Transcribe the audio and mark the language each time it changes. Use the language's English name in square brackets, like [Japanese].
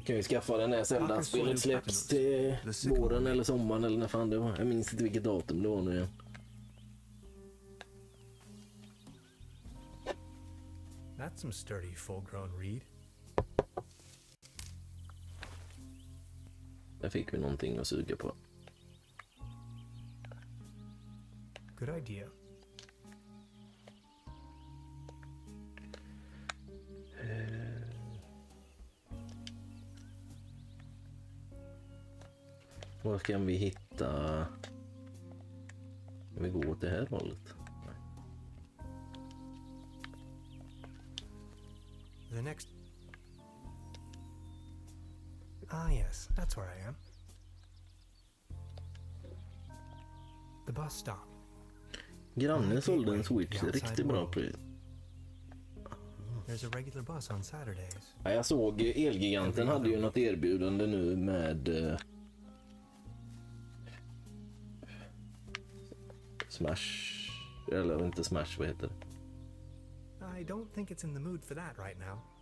[Swedish] Kan vi skaffa den här Zelda-spelet släpps till våren eller sommaren eller när fan det var. Jag minns inte vilket datum det var nu igen. [English] That's some sturdy, full-grown reed. [Swedish] Där fick vi någonting att suga på. [English] Good idea. [Swedish] Var kan vi hitta? Kan vi gå åt det här hållet? Nej. [English] The next... Ah, yes, that's where I am. The bus stop. [Swedish] Grannen sålde en Switch riktigt bra pris. [English] There's a regular bus on Saturdays. [Swedish] Ja, jag såg Elgiganten hade ju något erbjudande nu med Smash, eller inte Smash, vad heter det? [English] I don't think it's in the mood for that right now.